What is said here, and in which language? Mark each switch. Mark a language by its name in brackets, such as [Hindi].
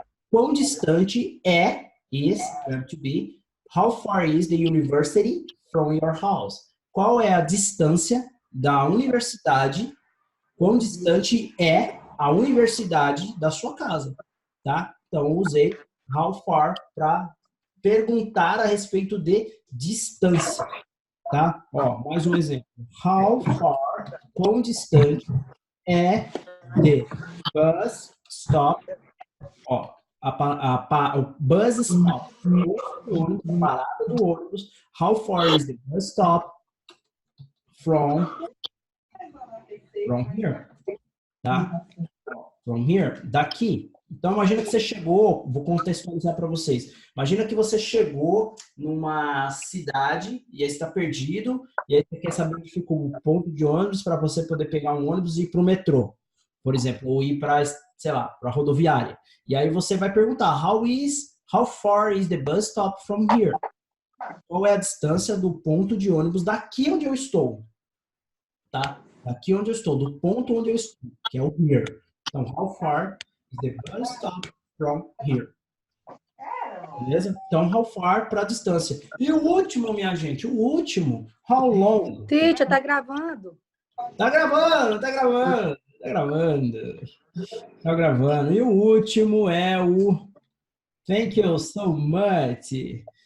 [Portuguese] Quão distante [English] is, going to be, how far is the university from your house? [Portuguese] Qual é a distância da universidade? Quão distante é a universidade da sua casa, tá? Então, eu usei how far para perguntar a respeito de distância, tá? Ó, mais um exemplo. How far, quão distante é de bus stop, ó, o bus stop, o ônibus, parada do ônibus. [English] How far is the bus stop from here, tá? From here, daqui. [Portuguese] Então, imagina que você chegou, vou contextualizar para vocês. Imagina que você chegou numa cidade e aí está perdido, e aí você quer saber onde fica o ponto de ônibus para você poder pegar um ônibus e ir para o metrô, por exemplo, ou ir para, sei lá, para a rodoviária. E aí você vai perguntar, [English] how far is the bus stop from here? [Portuguese] Qual é a distância do ponto de ônibus daqui onde eu estou? Tá? Daqui onde eu estou, do ponto onde eu estou, que é o here. [English] Então, how far is the bus stop from here? [Portuguese] Beleza? Então, how far para a distância. E o último, minha gente, o último, how long? Teacher, tá gravando? Tá gravando, tá gravando, tá gravando. Tá gravando. E o último é o [English] thank you so much.